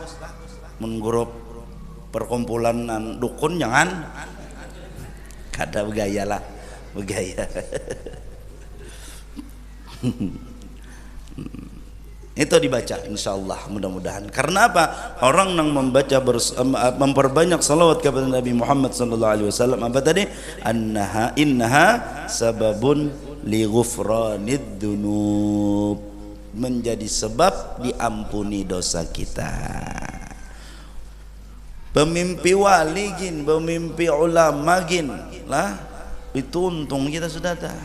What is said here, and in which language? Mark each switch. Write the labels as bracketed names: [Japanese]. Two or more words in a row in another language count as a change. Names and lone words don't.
[Banjar] Mun grup perkumpulan dukun jangan. Kada begaya lah. Begaya. [Indonesian] Itu dibaca insyaallah mudah-mudahan. Karena apa? Orang yang membaca memperbanyak salawat kepada Nabi Muhammad [Arabic] sallallahu alaihi wasallam, [Indonesian] apa tadi? [Arabic] Innaha sababun li ghufranid dzunub, [Indonesian] menjadi sebab diampuni dosa kita. [Banjar] Pemimpi wali gin, pemimpi ulama gin lah, itu untung kita sudah dah.